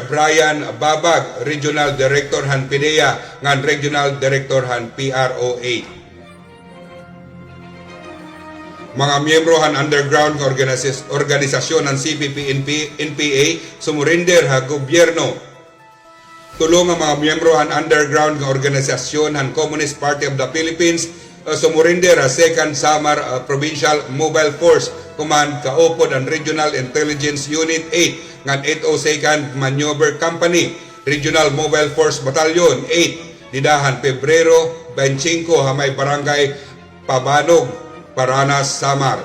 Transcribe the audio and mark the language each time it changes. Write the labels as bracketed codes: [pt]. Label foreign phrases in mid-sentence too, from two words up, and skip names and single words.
[war] Brian Babag, Regional Director han PIDEA, ngan Regional Director han PRO8. Mga miyembro han underground nga organisasyon ng CPP-NPA sumurinder ha gobyerno. Tulong ang mga miyembro han underground nga organisasyon han Communist Party of the Philippines sumurinder ha 2nd Samar Provincial Mobile Force Command kaupod ang Regional Intelligence Unit 8 ngan 802nd Maneuver Company Regional Mobile Force Battalion 8 didahan Pebrero 25 ha may barangay Pabanog, Paranas, Samar.